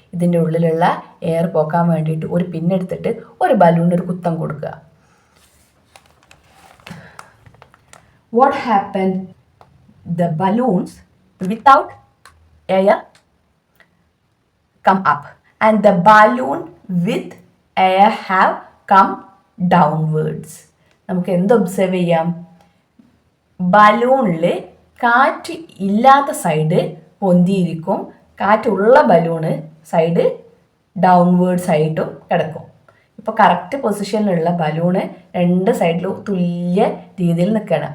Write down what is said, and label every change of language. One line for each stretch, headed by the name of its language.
Malayalam: ഇതിൻ്റെ ഉള്ളിലുള്ള എയർ പോക്കാൻ വേണ്ടിയിട്ട് ഒരു പിന്നെടുത്തിട്ട് ഒരു ബലൂണിന് ഒരു കുത്തം കൊടുക്കുക.
English: What happened? The balloons without air come up and the balloon with air have come downwards.
Malayalam: നമുക്ക് എന്ത് ഒബ്സർവ് ചെയ്യാം, ബലൂണിൽ കാറ്റ് ഇല്ലാത്ത സൈഡ് പൊന്തിയിരിക്കും, കാറ്റുള്ള ബലൂണ് സൈഡ് ഡൗൺവേർഡ്സ് ആയിട്ടും കിടക്കും. ഇപ്പോൾ കറക്റ്റ് പൊസിഷനിലുള്ള ബലൂണ് രണ്ട് സൈഡിലും തുല്യ രീതിയിൽ നിൽക്കുകയാണ്.